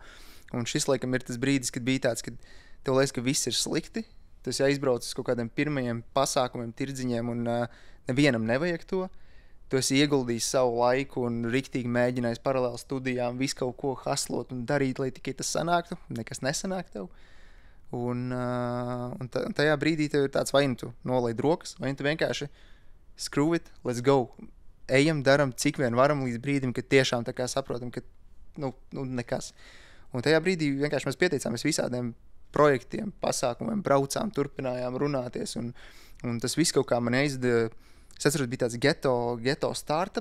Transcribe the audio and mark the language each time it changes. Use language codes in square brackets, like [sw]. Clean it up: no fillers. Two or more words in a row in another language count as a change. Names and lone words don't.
[lv] Un šis, laikam, ir tas brīdis, kad bija tāds, kad tev liekas, ka viss ir slikti, tu esi aizbraucis kaut kādiem pirmajiem pasākumiem, tirdziņiem, un nevienam nevajag to. Tu esi ieguldījis savu laiku un riktīgi mēģinājis paralēli studijām visu kaut ko haslot un darīt, lai tikai tas sanāktu, nekas nesanāk tev. Un tajā brīdī tev ir tāds, vai tu nolaid rokas, vai tu vienkārši [en] screw it, let's go. [lv] Ejam, daram, cik vien varam līdz brīdim, kad tiešām tā kā saprotam, ka nekas. Un tajā brīdī vienkārši mēs pieteicāmies visādiem projektiem, pasākumiem, braucām, turpinājām runāties. Un tas viss kaut kā man aizdeva. Es atceros, bija tāds geto startup.